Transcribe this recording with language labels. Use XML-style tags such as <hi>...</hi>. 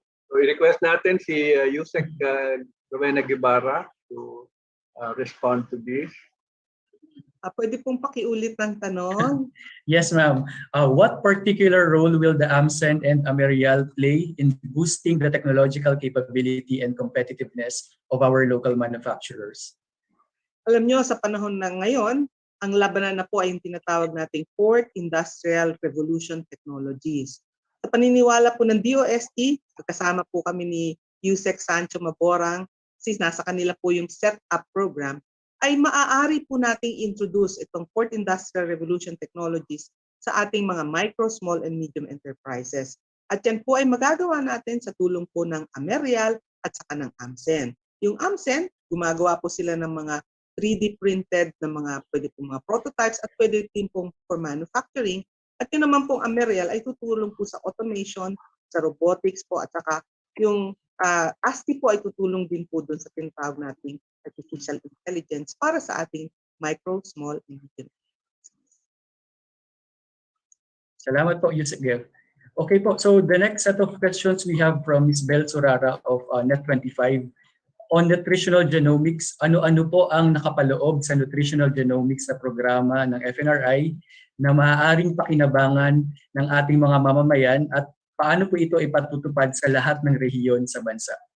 <tl>So i-request natin si Yusek Rowena Guevara to respond to this. Pwede pong pakiulit ng tanong.</tl> <en>Yes, ma'am. What particular role will the AMCEN and Amerial play in boosting the technological capability and competitiveness of our local manufacturers?</en> <tl>Alam nyo, sa panahon na ngayon, ang labanan na po ay yung tinatawag nating Fourth Industrial Revolution Technologies. Sa paniniwala po ng DOST, kasama po kami ni Yusek Sancho Maborang, since nasa kanila po yung set-up program, ay maaari po nating introduce itong Fourth Industrial Revolution Technologies sa ating mga micro, small, and medium enterprises. At yan po ay magagawa natin sa tulong po ng Amerial at saka ng AMCEN. Yung AMCEN, gumagawa po sila ng mga 3D printed na mga pwede pong mga prototypes at pwede din pong for manufacturing. At yun naman pong Amerial ay tutulong po sa automation, sa robotics po at saka yung ASTI po ay tutulong din po doon sa tinatawag nating artificial intelligence para sa ating micro, small, and medium. Salamat po, Yusek Gev.</tl> <en>Okay po, so the next set of questions we have from Ms. Bel Surara of Net25.</en> <tl>On nutritional genomics, ano-ano po ang nakapaloob sa nutritional genomics sa programa ng FNRI na maaaring pakinabangan ng ating mga mamamayan at paano po ito ipatutupad sa lahat ng rehiyon sa bansa?</tl>